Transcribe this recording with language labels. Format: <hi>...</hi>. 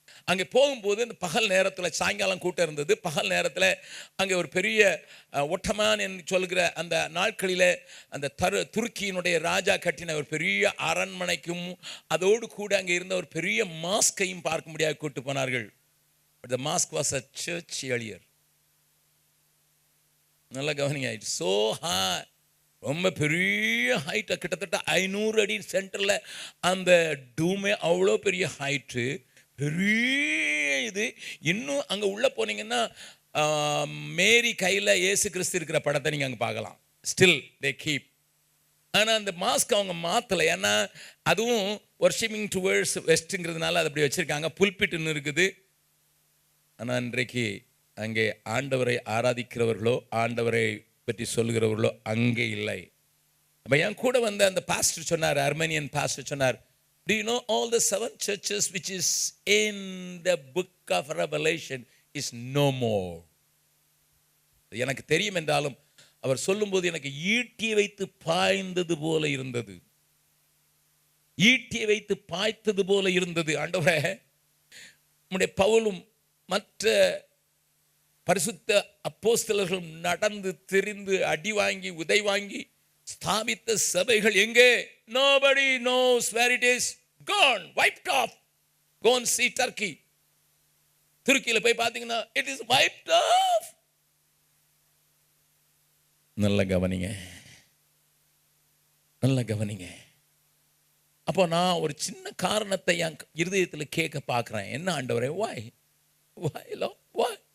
<ta>அங்கே போகும்போது இந்த பகல் நேரத்தில், சாயங்காலம் கூட்டம் இருந்தது, பகல் நேரத்தில் அங்கே ஒரு பெரிய ஒட்டமான் என்று சொல்கிற அந்த நாட்களில் அந்த துருக்கியினுடைய ராஜா கட்டின ஒரு பெரிய அரண்மனைக்கும் அதோடு கூட அங்கே இருந்த ஒரு பெரிய மாஸ்கையும் பார்க்க முடியாது கூட்டு போனார்கள்.</ta> <en>But the mosque was a church earlier.</en> <ta>நல்லா கவனிங்க.</ta> <en>it's so high,</en> <ta>ரொம்ப பெரிய ஹைட், கிட்டத்தட்ட 500 அடி சென்டரில் அந்த டூமே அவ்வளோ பெரிய ஹைட்டு, பெரிய இது. இன்னும் அங்கே உள்ளே போனீங்கன்னா மேரி கையில் இயேசு கிறிஸ்து இருக்கிற படத்தை நீங்கள் அங்கே பார்க்கலாம்.</ta> <en>Still they keep.</en> <ta>ஆனால் அந்த மாஸ்க் அவங்க மாற்றலை, ஏன்னா அதுவும்</ta> <en>worshipping towards</en> <ta>வெஸ்ட்டுங்கிறதுனால அது அப்படி வச்சுருக்காங்க. புல்பிட்டுன்னு இருக்குது. ஆனால் இன்றைக்கு அங்கே ஆண்டவரை ஆராதிக்கிறவர்களோ ஆண்டவரை பற்றி சொல்லுகிறவர்களோ அங்கே இல்லை. அப்போ என் கூட வந்த அந்த பாஸ்டர் சொன்னார்,</ta> <en>Armenian pastor சொன்னார், do you know all the 7 churches which is in the book of Revelation is no more?</en> <ta>எனக்கு தெரியும் என்றாலும் அவர் சொல்லும்போது எனக்கு ஈட்டியை வைத்து பாய்ந்தது போல இருந்தது, ஈட்டியை வைத்து பாய்த்தது போல இருந்தது. ஆண்டவரே, உம்முடைய பவுலும் மற்ற பரிசுத்த அப்போஸ்தலர்களும் நடந்து திரிந்து அடி வாங்கி உதை வாங்கி ஸ்தாபித்த சபைகள் எங்கே?</ta> <en>Nobody knows where it is. Gone, wiped off. Go and see Turkey.</en> <ta>துருக்கியில் போய் பார்த்தீங்கன்னா</ta> <en>it is wiped off.</en> <ta>நல்ல கவனிங்க, நல்ல கவனிங்க. அப்போ நான் ஒரு சின்ன காரணத்தை என் இருதயத்தில் கேட்க பார்க்குறேன். என்ன ஆண்டவரே,</ta> <en>why Lord, why?</en>